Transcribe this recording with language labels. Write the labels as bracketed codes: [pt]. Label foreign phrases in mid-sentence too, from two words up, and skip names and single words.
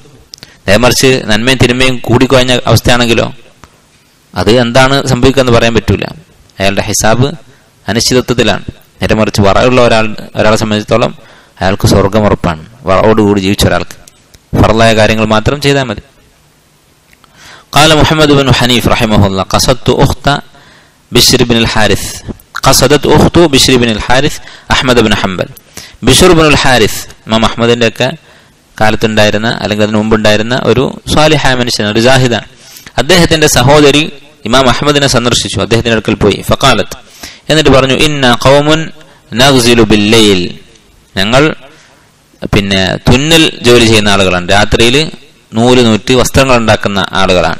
[ml] നേമറിച്ച് നന്മയും തിന്മയും കൂടിക്കുറഞ്ഞ അവസ്ഥയാണെങ്കിലോ അത് എന്താണ് സംഭവിക്കുക എന്ന് പറയാൻ പറ്റൂല. അയാളുടെ ഹിസാബ് അനിശ്ചിതത്വത്തിലാണ്. നേരെ മറിച്ച് വറയുള്ള ഒരാളെ സംബന്ധിച്ചിടത്തോളം അയാൾക്ക് സ്വർഗം ഉറപ്പാണ്. വറയോടുകൂടി ജീവിച്ച ഒരാൾക്ക് ഫർളായ കാര്യങ്ങൾ മാത്രം ചെയ്താൽ മതി. [ar] قال محمد بن حنيف رحمه الله قصدت أخت بشر بن الحارث قصدت أخت بشر بن الحارث أحمد بن حنبل. [ml] ബിഷർ ബിനുൽ ഹാരിസ് ഇമാം അഹ്മദിന്റെ ഒക്കെ കാലത്തുണ്ടായിരുന്ന അല്ലെങ്കിൽ അതിന് മുമ്പുണ്ടായിരുന്ന ഒരു സ്വാലിഹായ മനുഷ്യനാണ്, ഒരു ജാഹിദാണ്. അദ്ദേഹത്തിന്റെ സഹോദരി ഇമാം അഹ്മദിനെ സന്ദർശിച്ചു, അദ്ദേഹത്തിന്റെ അടുക്കൽ പോയി. ഫഖാലത്ത്, എന്നിട്ട് പറഞ്ഞു, [ar] إنا قوم نغزل بالليل, [ml] ഞങ്ങൾ പിന്നെ തുന്നൽ ജോലി ചെയ്യുന്ന ആളുകളാണ്, രാത്രിയിൽ നൂറ്റ് വസ്ത്രങ്ങൾ ഉണ്ടാക്കുന്ന ആളുകളാണ്.